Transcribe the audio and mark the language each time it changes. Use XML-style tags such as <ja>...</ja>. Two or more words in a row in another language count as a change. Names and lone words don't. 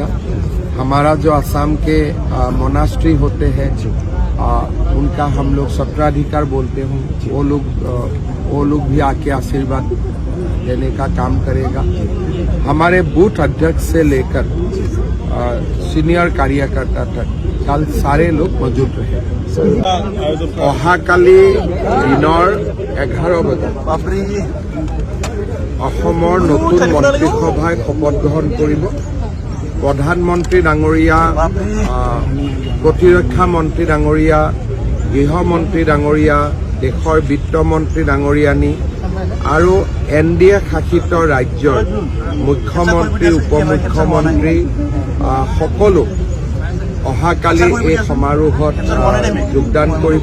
<hi>हमारा जो असम के मोनास्ट्री होते हैं उनका हम लोग सत्राधिकार बोलते हैं, वो लोग भी आके आशीर्वाद देने का काम करेगा। हमारे बूथ अध्यक्ष से लेकर सीनियर कार्यकर्ता तक कल सारे लोग मौजूद रहे।</hi> <as>অহাকালি দিনৰ 11 বজাত অসমৰ নতুন মন্ত্ৰীসভাই শপত গ্ৰহণ কৰিব। প্ৰধানমন্ত্ৰী ডাঙৰীয়া, প্ৰতিৰক্ষা মন্ত্ৰী ডাঙৰীয়া, গৃহমন্ত্ৰী ডাঙৰীয়া, দেশৰ বিত্তমন্ত্ৰী ডাঙৰীয়ানী আৰু এনডিএ শাসিত ৰাজ্যৰ মুখ্যমন্ত্ৰী, উপ মুখ্যমন্ত্ৰী সকলো অহাকালি এই সমাৰোহত যোগদান কৰিব।</as>